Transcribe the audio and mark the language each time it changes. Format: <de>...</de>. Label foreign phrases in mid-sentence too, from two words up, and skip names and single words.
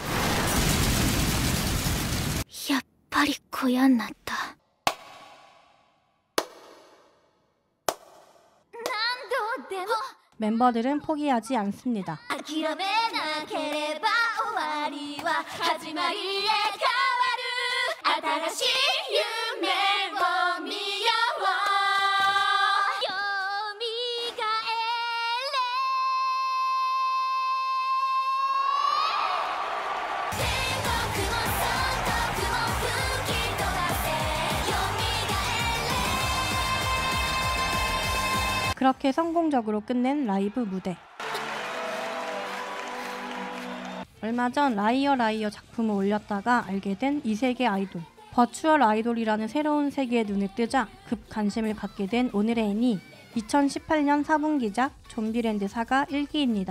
<ja>やっぱり小屋になった。何度でも</ja> <ko>멤버들은 포기하지 않습니다.</ko> <ja>諦めなければ終わりは始まりへ変わる。新しい夢を見よう。よみがえれ。天国も損得も吹き飛ばせ。よみがえれ。</ja> <ko>그렇게 성공적으로 끝낸 라이브 무대. 얼마 전 라이어 라이어 작품을 올렸다가 알게 된 이 세계 아이돌. 버추얼 아이돌이라는 새로운 세계에 눈을 뜨자 급 관심을 갖게 된 오늘의 애니 2018년 4분기작 좀비랜드 사가 1기입니다.</ko>